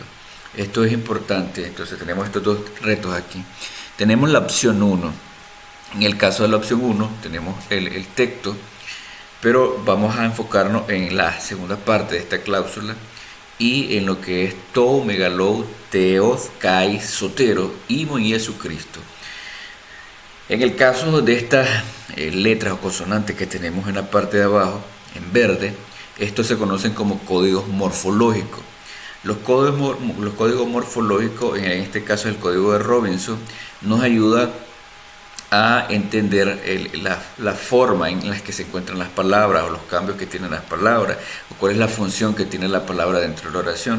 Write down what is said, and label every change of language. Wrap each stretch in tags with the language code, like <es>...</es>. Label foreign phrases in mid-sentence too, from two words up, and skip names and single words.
<es>Esto es importante. Entonces tenemos estos dos retos aquí. Tenemos la opción 1. En el caso de la opción 1 tenemos el texto, pero vamos a enfocarnos en la segunda parte de esta cláusula, y en lo que es tou,</es> <el>μεγάλου, θεός, καί, σωτῆρος,</el> <es>imo y Jesucristo. En el caso de estas letras o consonantes que tenemos en la parte de abajo, en verde, estos se conocen como códigos morfológicos. Los códigos morfológicos, en este caso el código de Robinson, nos ayuda a entender la forma en la que se encuentran las palabras o los cambios que tienen las palabras o cuál es la función que tiene la palabra dentro de la oración.</es>